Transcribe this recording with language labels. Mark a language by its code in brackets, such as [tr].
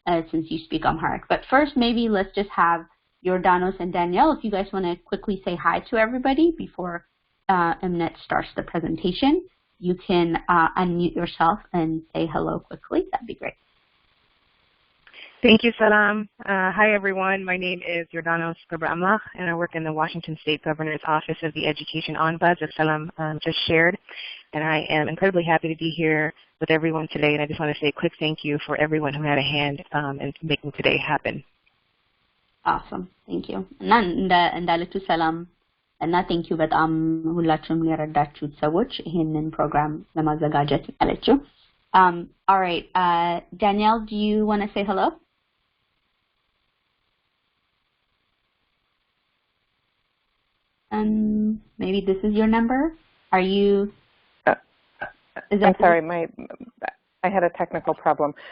[en] since you speak Amharic but first maybe let's just have Jordanos and Danielle if you guys want to quickly say hi to everybody before Imnet starts the presentation you can unmute yourself and say hello quickly that'd be great Thank you, Salam. Hi, everyone. My name is Jordanos Gabramlach, and I work in the Washington State Governor's Office of the Education Ombuds, as Salam just shared. And I am incredibly happy to be here with everyone today. And I just want to say a quick thank you for everyone who had a hand in making today happen. Awesome. Thank you. [am] እንዳለቱ ሰላም እና [en] thank you [am] በጣም ሁላችሁም ለረዳችሁት ሰዎች ይሄንን ፕሮግራም ለማዘጋጀት ያለችው. [en] All right. Danielle, do you want to say hello? Maybe this is your number. Are you? I'm sorry, I had a technical problem.